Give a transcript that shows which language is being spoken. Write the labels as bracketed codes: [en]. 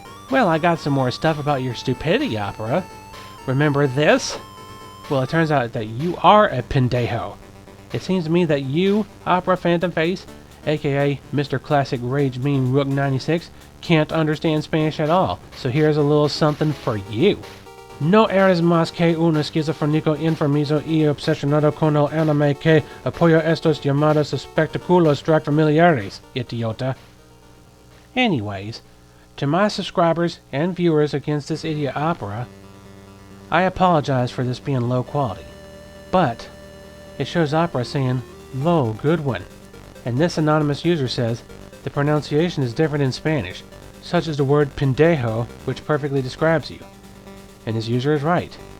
[en] Well, I got some more stuff about your stupidity, Opera. Remember this? Well, it turns out that you are a pendejo. It seems to me that you, Opera Phantom Face, aka Mr. Classic Rage Meme Rook 96, can't understand Spanish at all, so here's a little something for you. [es] No eres más que un esquizofrénico enfermizo y obsesionado con el anime que apoya estos llamados espectáculos drag familiares, idiota. [en] Anyways, to my subscribers and viewers against this idiot Opera, I apologize for this being low quality, but it shows Opera saying, "Lo, good one." And this anonymous user says, the pronunciation is different in Spanish, such as the word pendejo, which perfectly describes you. And this user is right.